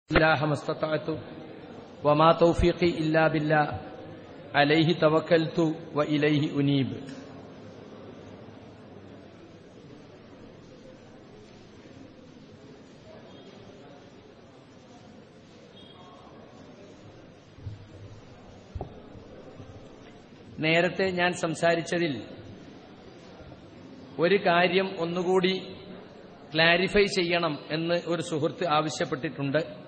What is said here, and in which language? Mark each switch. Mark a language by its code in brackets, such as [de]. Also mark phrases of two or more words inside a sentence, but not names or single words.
[ar] الله ما استطعت وما توفيقي إلا بالله عليه توكلت وإليه أنيب. [ml] നേരത്തെ ഞാൻ സംസാരിച്ചതിൽ ഒരു കാര്യം ഒന്നുകൂടി ക്ലാരിഫൈ ചെയ്യണം എന്ന് ഒരു സുഹൃത്ത് ആവശ്യപ്പെട്ടിട്ടുണ്ട്.